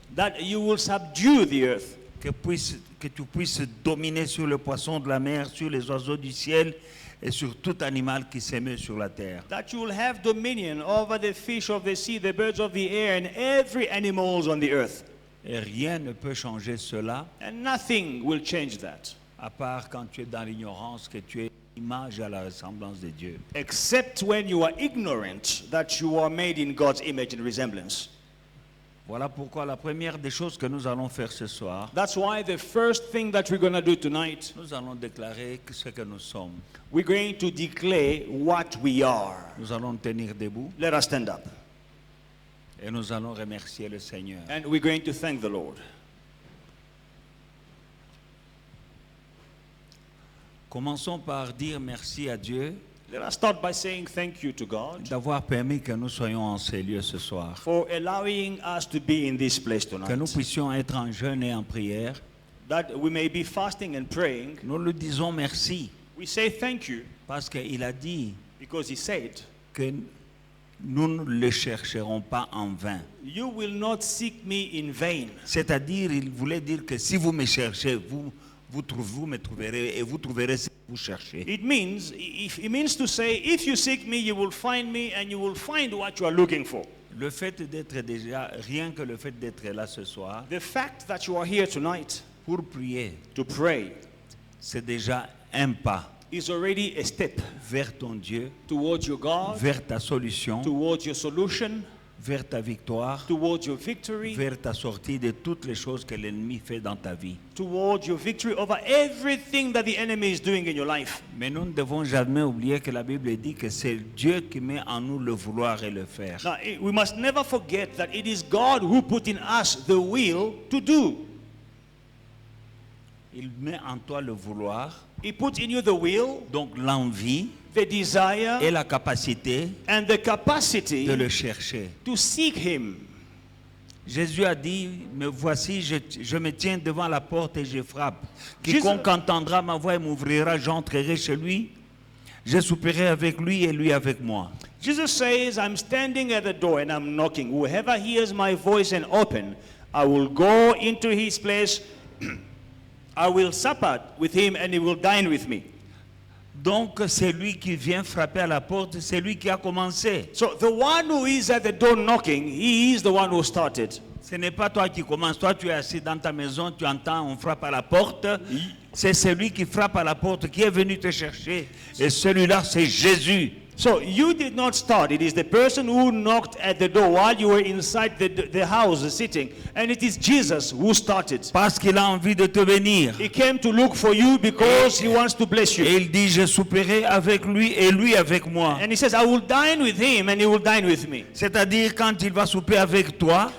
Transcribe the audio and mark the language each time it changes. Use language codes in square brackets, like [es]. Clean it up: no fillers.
[en] that you will subdue the earth, [fr] que tu puisses dominer sur le poisson de la mer, sur les oiseaux du ciel et sur tout animal qui s'émeut sur la terre. [en] that you will have dominion over the fish of the sea, the birds of the air, and every animal on the earth. [fr] Et rien ne peut changer cela, [en] And nothing will change that, [fr] à part quand tu es dans l'ignorance, que tu es image à la ressemblance de Dieu. [en] except when you are ignorant that you are made in God's image and resemblance. [fr] Voilà pourquoi la première des choses que nous allons faire ce soir, [en] That's why the first thing that we're going to do tonight, [fr] nous allons déclarer ce que nous sommes. [en] we're going to declare what we are. [fr] Nous allons tenir debout [en] Let us stand up. [fr] et nous allons remercier le Seigneur. [en] And we're going to thank the Lord. [fr] Commençons par dire merci à Dieu [en] Let us start by saying thank you to God [fr] d'avoir permis que nous soyons en ces lieux ce soir. [en] for allowing us to be in this place [fr] Que nous [en] tonight. [fr] puissions être en jeûne et en prière. [en] That we may be fasting and praying. [fr] Nous lui disons merci [en] We say thank you [fr] parce qu'il a dit [en] because he said, [fr] que nous ne le chercherons pas en vain. [en] you will not seek me in vain. [fr] C'est-à-dire, il voulait dire que si vous me cherchez, vous me trouverez et vous trouverez ce que vous cherchez. [en] It means to say, if you seek me, you will find me and you will find what you are looking for. [fr] Le fait d'être déjà, rien que le fait d'être là ce soir, [en] The fact that you are here tonight [fr] pour prier, [en] to pray [fr] c'est déjà un pas [en] is already a step [fr] vers ton Dieu, [en] towards your God, [fr] vers ta solution, [en] towards your solution, [fr] vers ta victoire, [en] towards your victory, [fr] vers ta sortie de toutes les choses que l'ennemi fait dans ta vie. [en] towards your victory over everything that the enemy is doing in your life. [fr] Mais nous ne devons jamais oublier que la Bible dit que c'est Dieu qui met en nous le vouloir et le faire. [en] Now, we must never forget that it is God who put in us the will to do. [fr] Il met en toi le vouloir, [en] He put in you the will, [fr] donc l'envie [en] the desire, [fr] et la capacité [en] and the capacity [fr] de le chercher. [en] to seek Him. [fr] Jésus a dit, me voici, je me tiens devant la porte et je frappe. Quiconque entendra ma voix et m'ouvrira, j'entrerai chez lui. Je souperai avec lui et lui avec moi. [en] Jesus says, I'm standing at the door and I'm knocking. Whoever hears my voice and open, I will go into his place. I will supper with him and he will dine with me. [fr] Donc c'est lui qui vient frapper à la porte, c'est lui qui a commencé. [en] So the one who is at the door knocking, he is the one who started. [fr] Ce n'est pas toi qui commences, toi tu es assis dans ta maison, tu entends, on frappe à la porte. C'est celui qui frappe à la porte qui est venu te chercher. Et celui-là c'est Jésus. [en] So you did not start. It is the person who knocked at the door while you were inside the house sitting. And it is Jesus who started. [fr] Parce qu'il a envie de te bénir. [en] He came to look for you because he wants to bless you. [fr] Et il dit, je souperai avec lui et lui avec moi. [en] And he says, I will dine with him and he will dine with me. [fr] C'est-à-dire quand il va souper avec toi,